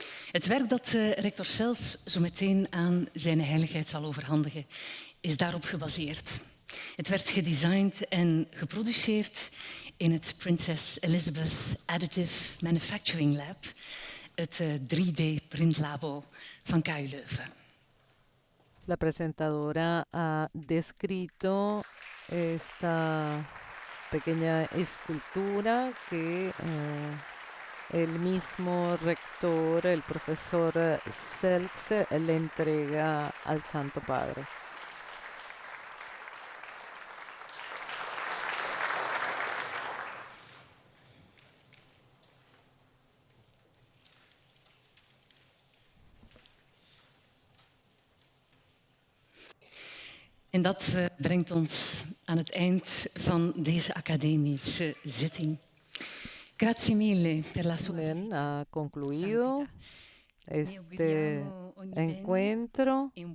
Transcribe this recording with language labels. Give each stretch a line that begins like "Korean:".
Dutch: Het werk dat rector Sels zo meteen aan zijn heiligheid zal overhandigen, is daarop gebaseerd. Het werd gedesigned en geproduceerd in het Princess Elizabeth Additive Manufacturing Lab, het 3D-printlabo van KU Leuven.
Spanish: La presentadora ha descrito esta pequeña escultura que el mismo rector, el profesor Selks, le entrega al Santo Padre.
Dutch: En dat brengt ons aan het eind van deze academische zitting.
Italian: Grazie mille per la sua
Spanish: Bien, ha concluido este encuentro.